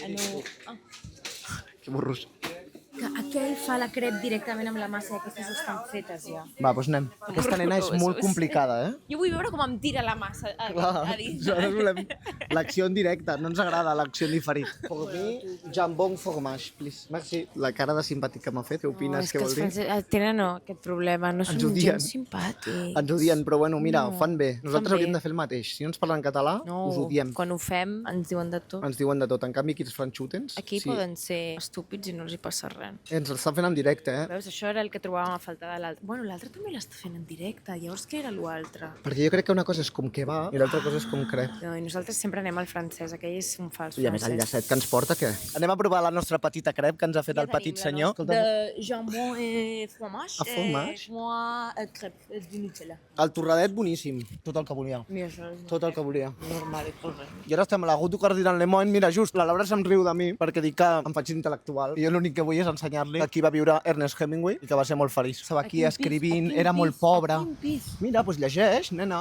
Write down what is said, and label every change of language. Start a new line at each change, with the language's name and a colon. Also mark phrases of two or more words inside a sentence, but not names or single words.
Catalan: Que burros. Que aquell fa la crep directament amb la massa i aquestes estan fetes ja. Va, doncs anem. Aquesta nena és molt complicada, eh? Jo vull veure com em tira la massa a dins. Nosaltres volem l'acció en directe, no ens agrada l'acció en diferit.
English: For mi,
French: jambon fromage, please. Merci.
Catalan: La cara de simpàtic que m'ha fet, què opines? Què vol dir? Tenen aquest problema, no són odien. gens simpàtics. Ens odien, però bueno, mira, No, ho fan bé. Nosaltres fan bé. hauríem de fer el mateix. Si no ens parlen català, us odiem. Quan ho fem ens diuen de tot. Ens diuen de tot. En canvi, aquí els franxutens... Aquí poden ser estúpids i no els hi passa res. Ens l'estan fent en directe, eh? Veus, això era el que trobàvem a faltar de l'altre. Bueno, l'altre també l'està fent en directe. Llavors, què era l'altre? Perquè jo crec que una cosa és com que va i l'altra cosa és com crep. No, i nosaltres sempre anem al francès. Aquell és un fals I a més el francès. llacet que ens porta, què? Anem a provar la nostra petita crep que ens ha fet el petit senyor.
French: De jambon et fromage. Ah, fromage? Moi, crêpe de Nutella.
Catalan: El torradet boníssim, tot el que volia. Mira, això és Tot el que volia. normal i correcte. I ara estem a la Guto Cardinal Lemoine. Mira, just, la Laura se'm riu de mi perquè dic que em faig intel·lectual. I jo l'únic que vull és ensenyar-li que aquí va viure Ernest Hemingway i que va ser molt feliç. Estava aquí escrivint, era molt pobre. A quin pis? Mira, doncs llegeix, nena.